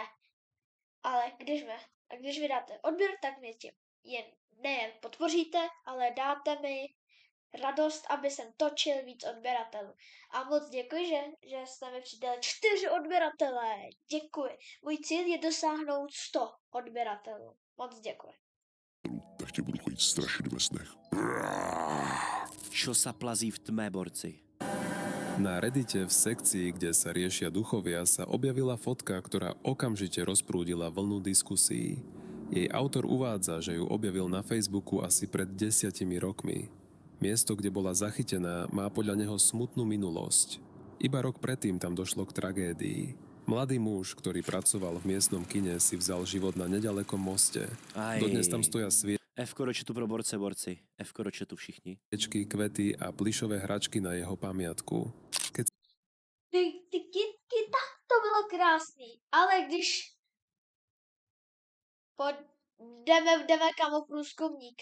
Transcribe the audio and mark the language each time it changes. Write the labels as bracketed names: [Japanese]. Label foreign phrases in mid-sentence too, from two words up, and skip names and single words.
[Czech] Ale když vy dáte odběr, tak mě tím nejen podpoříte, ale dáte mi radost, aby jsem točil víc odběratelů. A moc děkuji, že jste mi přidali 4 odběratelé. Děkuji. Můj cíl je dosáhnout 100 odběratelů. Moc děkuji. tak tě budu chodit strašit ve snech. [Slovak] Čo sa plazí v tme, borci? Na Reddite v sekcii, kde sa riešia duchovia, sa objavila fotka, ktorá okamžite rozprúdila vlnu diskusí. Jej autor uvádza, že ju objavil na Facebooku asi pred 10 rokmi. Miesto, kde bola zachytená, má podľa neho smutnú minulosť. Iba rok predtým tam došlo k tragédii. Mladý muž, ktorý pracoval v miestnom kine, si vzal život na nedalekom moste. Aj. Dodnes tam stoja [Czech] F-ko do chatu pro borci. F-ko do chatu všichni. [Slovak] sviečky, kvety a plyšové hračky na jeho pamiatku. Keď [Czech] Ty kytky, tak to bylo krásný. Ale když jdeme kamo průzkumník.